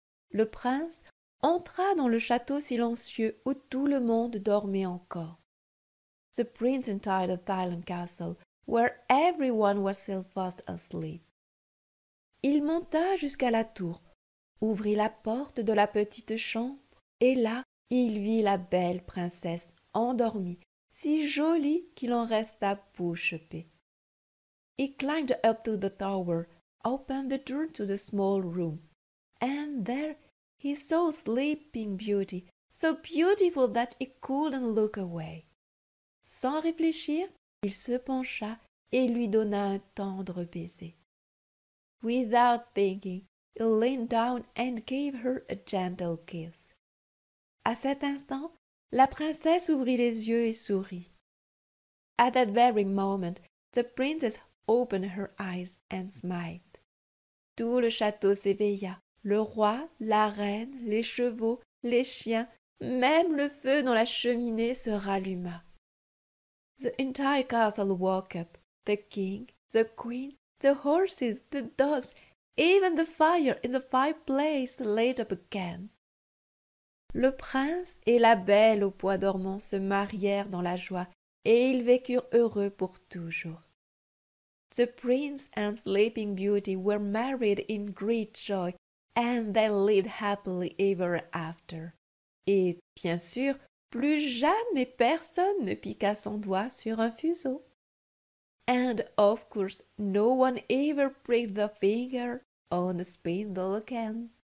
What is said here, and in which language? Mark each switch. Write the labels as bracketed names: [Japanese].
[French] Le prince entra dans le château silencieux où tout le monde dormait encore. [English] The prince entered the silent castle, where everyone was still fast asleep. [French] Il monta jusqu'à la tour, ouvrit la porte de la petite chambre, et là, il vit la belle princesse endormie, si jolie qu'il en resta bouche bée. [English] He climbed up to the tower, opened the door to the small room, and there he saw Sleeping Beauty, so beautiful that he couldn't look away. [French] Sans réfléchir, il se pencha et lui donna un tendre baiser. [English] Without thinking, he leaned down and gave her a gentle kiss. [French] À cet instant, la princesse ouvrit les yeux et sourit. [English] At that very moment, the princess opened her eyes and smiled. [French] Tout le château s'éveilla. Le roi, la reine, les chevaux, les chiens, même le feu dans la cheminée se ralluma. [English] The entire castle woke up. The king, the queen, the horses, the dogs, even the fire in the fireplace lit up again. [French] Le prince et la belle au bois dormant se marièrent dans la joie et ils vécurent heureux pour toujours. [English] The prince and Sleeping Beauty were married in great joy and they lived happily ever after. [French] Et bien sûr, plus jamais personne ne piqua son doigt sur un fuseau. [English] And of course, no one ever pricked the finger on the spindle again.